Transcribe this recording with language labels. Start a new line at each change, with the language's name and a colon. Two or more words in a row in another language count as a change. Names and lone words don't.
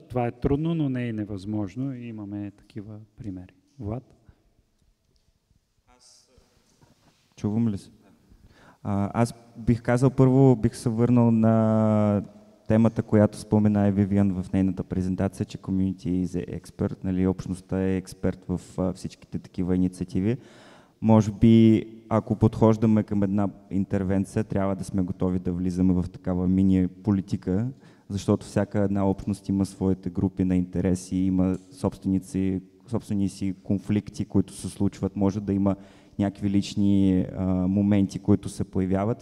Bulgarian: Това е трудно, но не е невъзможно и имаме такива примери. Влад? Чувам ли се? Аз бих казал, първо бих се върнал на темата, която спомена и Вивиан в нейната презентация, че
English: Community is expert,
Bulgarian: нали, общността е експерт в всичките такива инициативи. Може би, ако подхождаме към една интервенция, трябва да сме готови да влизаме в такава мини политика, защото всяка една общност има своите групи на интереси, има собствени си конфликти, които се случват, може да има някакви лични моменти, които се появяват.